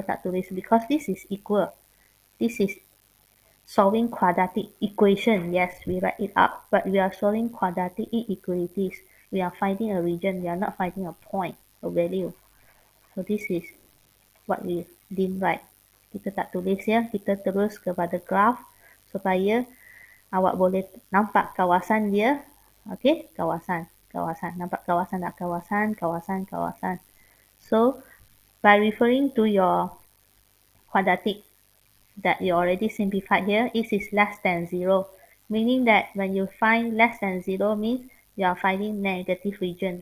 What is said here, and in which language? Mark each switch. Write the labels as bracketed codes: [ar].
[ms] Kita tak tulis [en] because this is equal. This is solving quadratic equation. Yes, we write it up, but we are solving quadratic inequalities. We are finding a region. We are not finding a point, a value. So this is what we didn't write. [ms] Kita tak tulis ya. Kita terus kepada graph supaya awak boleh nampak kawasan dia. Okay, kawasan. Nampak kawasan tak? Kawasan. [en] So, by referring to your quadratic that you already simplified here, it is less than 0. Meaning that when you find less than 0 means you are finding negative region.